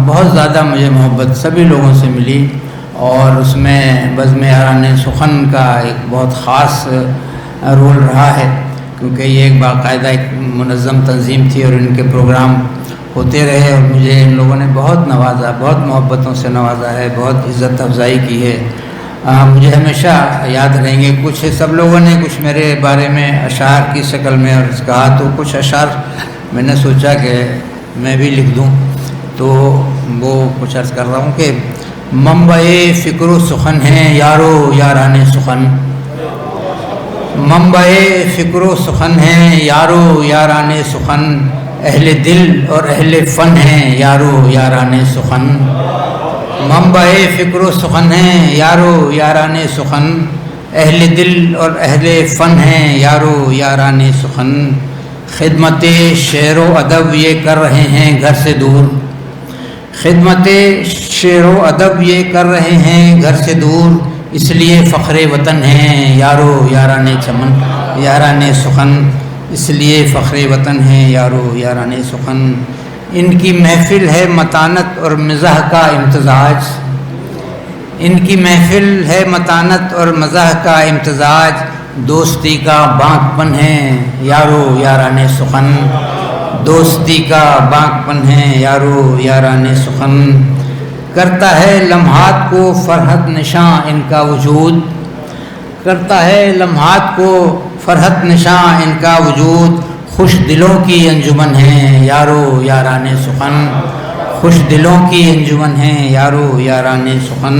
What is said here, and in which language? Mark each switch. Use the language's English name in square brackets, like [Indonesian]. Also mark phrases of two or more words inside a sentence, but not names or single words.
[Urdu] بہت زیادہ مجھے محبت سبھی لوگوں سے ملی، اور اس میں بزم یاران سخن کا ایک بہت خاص رول رہا ہے، کیونکہ یہ ایک باقاعدہ ایک منظم تنظیم تھی اور ان کے پروگرام ہوتے رہے، اور مجھے ان لوگوں نے بہت نوازا، بہت محبتوں سے نوازا ہے، بہت عزت افزائی کی ہے. مجھے ہمیشہ یاد رہیں گے. کچھ سب لوگوں نے کچھ میرے بارے میں اشعار کی شکل میں اور کہا، تو کچھ اشعار میں نے سوچا کہ میں بھی لکھ دوں، تو وہ کچھ عرض کر رہا ہوں کہ منبع فکر و سخن ہیں یارو یاران سخن، منبع فکر و سخن ہیں یارو یاران سخن، اہل دل اور اہل فن ہیں یارو یاران سخن. منبع فکر و سخن ہیں یارو یاران سخن، اہل دل اور اہل فن ہیں یارو یاران سخن. خدمت شعر و ادب یہ کر رہے ہیں گھر سے دور، خدمت شعر و ادب یہ کر رہے ہیں گھر سے دور، اس لیے فخر وطن ہیں یارو یاران چمن یاران سخن، اس لیے فخر وطن ہیں یارو یاران سخن. ان کی محفل ہے متانت اور مزاح کا امتزاج، ان کی محفل ہے متانت اور مزاح کا امتزاج، دوستی کا بانک پن ہے یارو یاران سخن، دوستی کا بانک پن ہے یارو یاران سخن. کرتا ہے لمحات کو فرحت نشاں ان کا وجود، کرتا ہے لمحات کو فرحت نشاں ان کا وجود، خوش دلوں کی انجمن ہیں یارو یاران سخن، خوش دلوں کی انجمن ہیں یارو یاران سخن.